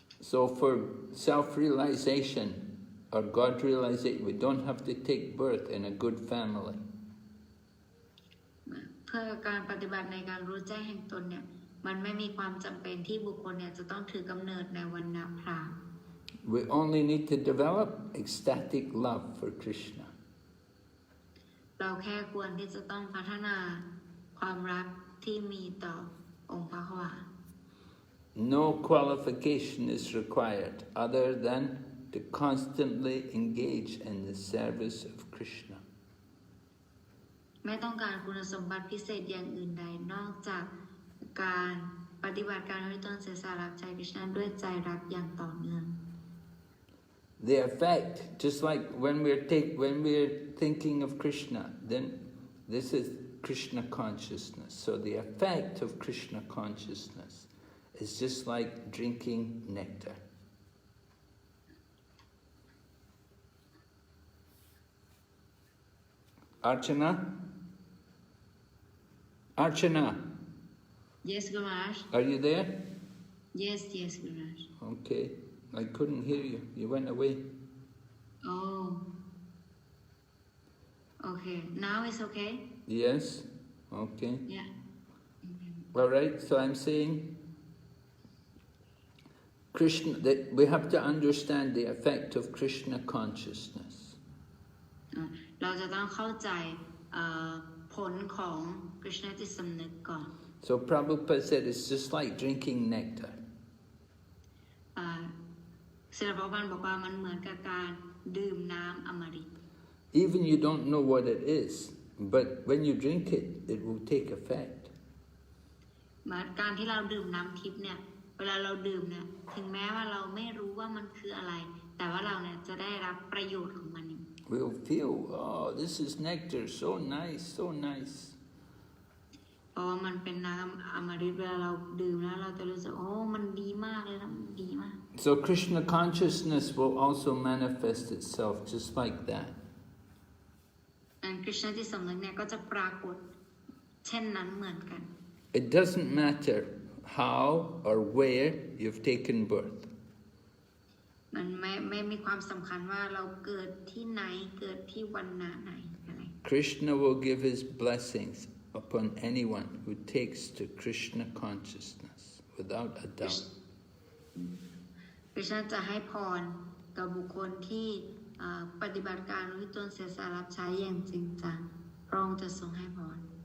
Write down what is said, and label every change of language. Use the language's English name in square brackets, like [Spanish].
[English] So for self-realization or God realization, we don't have to take birth in a good family. [Thai] เพื่อการปฏิบัติในการรู้แจ้งแห่งตนเนี่ยมันไม่มีความจำเป็นที่บุคคลเนี่ยจะต้องถือกำเนิดในวรรณะพราหมณ์ [English] We only need to develop ecstatic love for Krishna. [Thai] เราแค่ควรที่จะต้องพัฒนาความรักที่มีต่อองค์พระขวา [English] No qualification is required other than to constantly engage in the service of Krishna. [Thai] ไม่ต้องการคุณสมบัติพิเศษอย่างอื่นใดนอกจากการปฏิบัติการวิตนเสียสละรับใช้กฤษณะด้วยใจรักอย่างต่อเนื่อง [English] The effect, just like when we're thinking of Krishna, then this is Krishna consciousness. So the effect of Krishna consciousness is just like drinking nectar. Archana? Archana? Yes, Guraj. Are you there? Yes, Guraj. Okay. I couldn't hear you. You went away. Oh. Okay. Now it's okay? Yes. Okay. Yeah. All right. So I'm saying Krishna, that we have to understand the effect of Krishna consciousness. [Thai] เราจะต้องเข้าใจผลของกฤษณจิตสำนึกก่อน [English] So Prabhupada said it's just like drinking nectar. [Thai] ศิลปะพันธ์บอกว่ามันเหมือนกับการดื่มน้ำอมฤต [English] Even you don't know what it is, but when you drink it, it will take effect. [Thai] เหมือนการที่เราดื่มน้ำทิพย์เนี่ยเวลาเราดื่มเนี่ยถึงแม้ว่าเราไม่รู้ว่ามันคืออะไรแต่ว่าเราเนี่ยจะได้รับประโยชน์ของมัน [English] We'll feel, oh, this is nectar, so nice, so nice. [Thai] ราะว่ามันเป็นน้ำอมฤตเวลาเราดื่มแล้วเราจะรู้สึกโอ้มันดีมากเลยนะมันดีมาก [English] So Krishna consciousness will also manifest itself just like that. [Thai] คริชณจิตสำนึกเนี่ยก็จะปรากฏเช่นนั้นเหมือนกัน [English] It doesn't matter how or where you've taken birth. [Thai] มันไม่มีความสำคัญว่าเราเกิดที่ไหนเกิดที่วันไหนอะไร [English] Krishna will give his blessings upon anyone who takes to Krishna consciousness without a doubt. [Thai] คริชณจะให้พรกับบุคคลที่ปฏิบัติการด้วยตนเสียสละรับใช้อย่างจริงจังพระองค์จะทรงให้พร